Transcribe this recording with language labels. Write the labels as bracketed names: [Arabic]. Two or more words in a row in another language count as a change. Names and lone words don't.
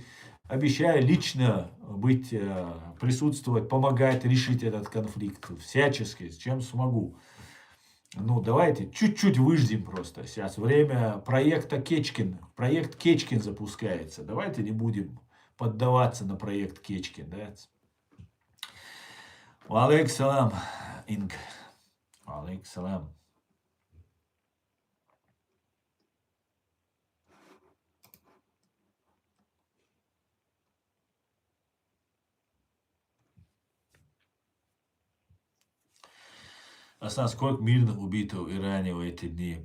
[Russian] Обещаю лично быть, присутствовать, помогать решить этот конфликт всячески, с чем смогу. Ну, давайте чуть-чуть выждем просто. Сейчас время проекта Кечкин. Проект Кечкин запускается. Давайте не будем поддаваться на проект Кечкин. Да? [Arabic] وعليك السلام, [Russian] Инг. [Arabic] وعليك السلام. [Russian] Асан, сколько мирных убито в Иране в эти дни?